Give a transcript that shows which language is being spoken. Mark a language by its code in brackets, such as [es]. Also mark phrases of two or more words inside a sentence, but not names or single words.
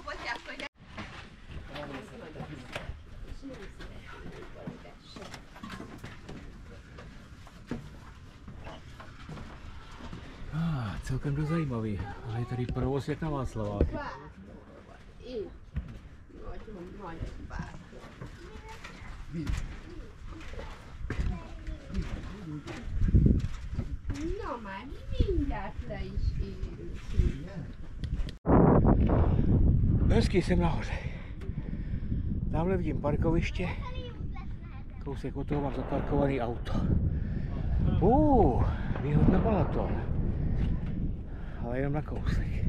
[cs] Celkem dost zajímavý, ale je tady provoz jak na Václaváky. [hu] No már mindjárt le is érünk. [cs] Hezky, jsem nahoře. Tamhle vidím parkoviště. Kousek od toho mám zaparkovaný auto. Výhod na Balaton. Ale jenom na kousek.